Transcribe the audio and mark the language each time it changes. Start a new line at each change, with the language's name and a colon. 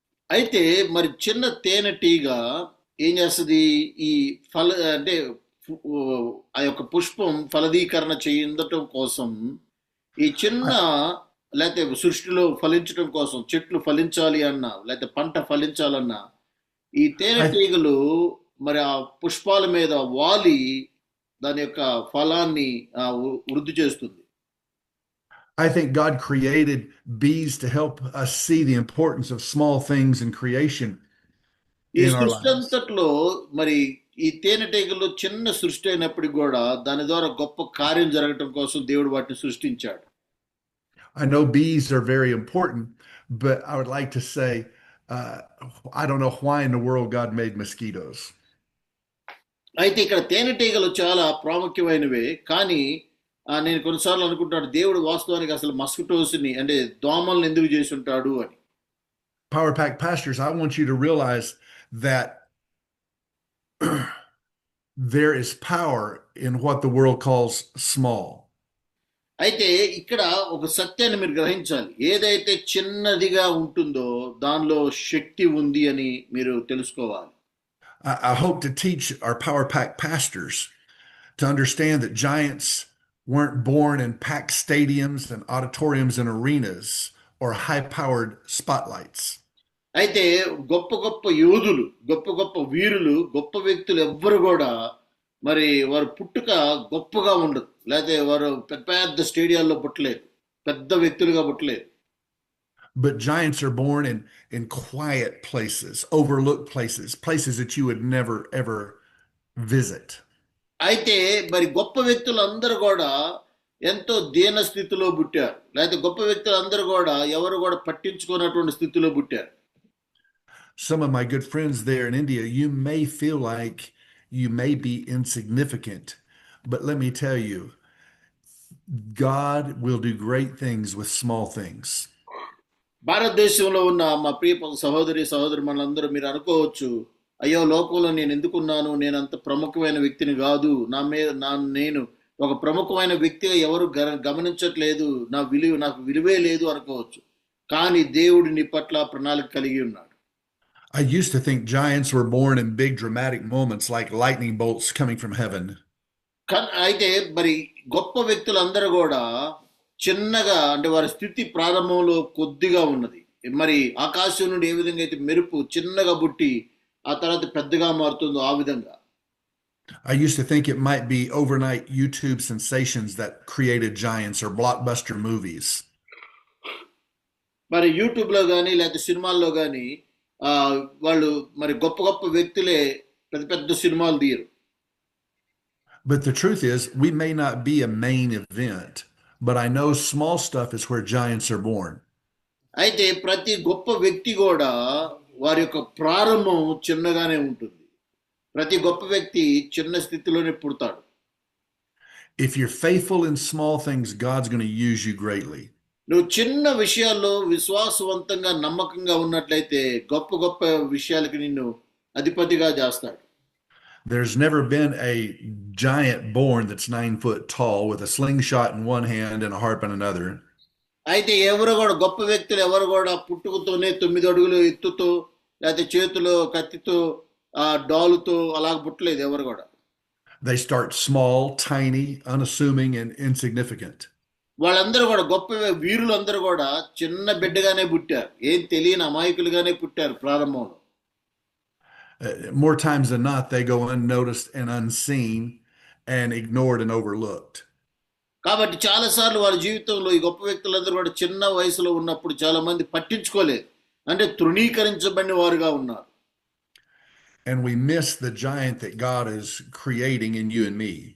Telugu: అయితే మరి చిన్న తేనెటీగ ఏం చేస్తుంది, ఈ అంటే ఆ యొక్క పుష్పం ఫలదీకరణ చెందటం కోసం, ఈ చిన్న లేకపోతే సృష్టిలో ఫలించడం కోసం, చెట్లు ఫలించాలి అన్నా లేకపోతే పంట ఫలించాలన్నా ఈ తేనెటీగలు మరి ఆ పుష్పాల మీద వాలి దాని యొక్క ఫలాన్ని వృద్ధి చేస్తుంది.
English: I think God created bees to help us see the importance of small things in creation
Telugu: ఈ
English: in our
Telugu: సృష్టి
English: lives.
Telugu: అంతట్లో మరి ఈ తేనెటీగలు చిన్న సృష్టి అయినప్పటికీ కూడా దాని ద్వారా గొప్ప కార్యం జరగటం కోసం దేవుడు వాటిని సృష్టించాడు.
English: I know bees are very important, but I would like to say, I don't know why in the world God made mosquitoes.
Telugu: అయితే ఇక్కడ తేనెటీగలు చాలా ప్రాముఖ్యమైనవే, కానీ నేను కొన్నిసార్లు అనుకుంటాను దేవుడు వాస్తవానికి అసలు మస్కిటోస్ని అంటే దోమల్ని ఎందుకు చేసి ఉంటాడు అని.
English: Power Pack pastors, I want you to realize that there is power in what the world calls small.
Telugu: అయితే ఇక్కడ ఒక సత్యాన్ని మీరు గ్రహించాలి, ఏదైతే చిన్నదిగా ఉంటుందో దానిలో శక్తి ఉంది అని మీరు తెలుసుకోవాలి.
English: I hope to teach our Power Pack pastors to understand that giants weren't born in packed stadiums and auditoriums and arenas or high-powered spotlights.
Telugu: అయితే గొప్ప గొప్ప యోధులు, గొప్ప గొప్ప వీరులు, గొప్ప వ్యక్తులు ఎవ్వరు కూడా మరి వారు పుట్టుక గొప్పగా ఉండదు, లేకపోతే వారు పెద్ద పెద్ద స్టేడియాల్లో పుట్టలేదు, పెద్ద వ్యక్తులుగా పుట్టలేదు.
English: But giants are born in quiet places, overlooked places that you would never ever visit.
Telugu: అయితే మరి గొప్ప వ్యక్తులందరూ కూడా ఎంతో దీన స్థితిలో పుట్టారు, లేకపోతే గొప్ప వ్యక్తులందరూ కూడా ఎవరు కూడా పట్టించుకున్నటువంటి స్థితిలో పుట్టారు.
English: Some of my good friends there in India, you may feel like you may be insignificant, but let me tell you, God will do great things with small things.
Telugu: భారతదేశంలో ఉన్న మా ప్రియ సహోదరి మనందరూ మీరు అనుకోవచ్చు, అయ్యో లోకంలో నేను ఎందుకున్నాను, నేను అంత ప్రముఖమైన వ్యక్తిని కాదు, నేను ఒక ప్రముఖమైన వ్యక్తిగా ఎవరు గమనించట్లేదు, నాకు విలువే లేదు అనుకోవచ్చు. కానీ దేవుడు నీ పట్ల ప్రణాళిక కలిగి ఉన్నాడు.
English: I used to think giants were born in big dramatic moments like lightning bolts coming from heaven.
Telugu: అయితే మరి గొప్ప వ్యక్తులందరూ కూడా చిన్నగా అంటే వారి స్థితి ప్రారంభంలో కొద్దిగా ఉన్నది, మరి ఆకాశం నుండి ఏ విధంగా అయితే మెరుపు చిన్నగా పుట్టి ఆ తర్వాత పెద్దగా మారుతుందో ఆ విధంగా.
English: I used to think it might be overnight YouTube sensations that created giants or blockbuster movies.
Telugu: మరి యూట్యూబ్లో కానీ లేకపోతే సినిమాల్లో కానీ వాళ్ళు మరి గొప్ప గొప్ప వ్యక్తులే పెద్ద పెద్ద సినిమాలు తీయరు.
English: But the truth is, we may not be a main event, but I know small stuff is where giants are born.
Telugu: అయితే ప్రతి గొప్ప వ్యక్తి కూడా వారి యొక్క ప్రారంభం చిన్నగానే ఉంటుంది. ప్రతి గొప్ప వ్యక్తి చిన్న స్థితిలోనే పుడతాడు.
English: If you're faithful in small things, God's going to use you greatly.
Telugu: నువ్వు చిన్న విషయాల్లో విశ్వాసవంతంగా నమ్మకంగా ఉన్నట్లయితే గొప్ప గొప్ప విషయాలకి నిన్ను అధిపతిగా చేస్తాడు.
English: There's never been a giant born that's 9 foot tall with a slingshot in one hand and a harp in another.
Telugu: అయితే ఎవరు కూడా గొప్ప వ్యక్తులు ఎవరు కూడా పుట్టుకతోనే 9 అడుగులు ఎత్తుతో లేకపోతే చేతిలో కత్తితో డాలుతో అలా పుట్టలేదు ఎవరు కూడా.
English: They start small, tiny, unassuming, and insignificant.
Telugu: వాళ్ళందరూ కూడా గొప్ప వీరులందరూ కూడా చిన్న బిడ్డగానే పుట్టారు, ఏం తెలియని అమాయకులుగానే పుట్టారు ప్రారంభంలో.
English: More times than not, they go unnoticed and unseen and ignored and overlooked.
Telugu: కాబట్టి చాలాసార్లు వాళ్ళ జీవితంలో ఈ గొప్ప వ్యక్తులందరూ కూడా చిన్న వయసులో ఉన్నప్పుడు చాలా మంది పట్టించుకోలేదు, అంటే తృణీకరించబడిన వారుగా ఉన్నారు.
English: And we miss the giant that God is creating in you and me.